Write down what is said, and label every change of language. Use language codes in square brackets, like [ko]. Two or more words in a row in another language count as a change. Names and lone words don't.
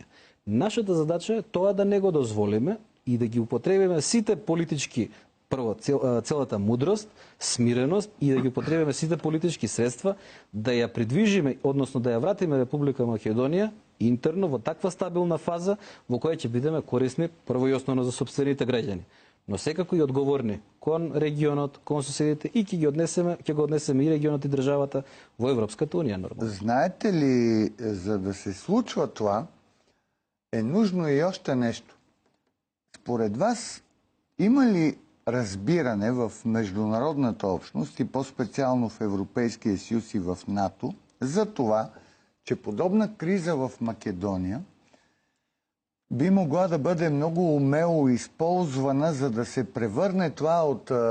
[mk] Нашата задача е тоа да не го дозволиме и да ги употребиме сите политички, прво, целата мудрост, смиреност и да ги употребиме сите политички средства да ја придвижиме, односно да ја вратиме Република Македонија интерно во таква стабилна фаза во која ќе бидеме корисни прво и основно за сопствените граѓани, но секако и одговорни кон регионот, кон соседите и ќе го однесеме и регионот и државата во Европската унија нормално. [bg] Знаете ли, за да се случва това, е нужно и още нещо. Според вас, има ли разбиране в международната общност и по-специално в Европейския съюз и в НАТО за това, че подобна криза в Македония би могла да бъде много умело използвана, за да се превърне това от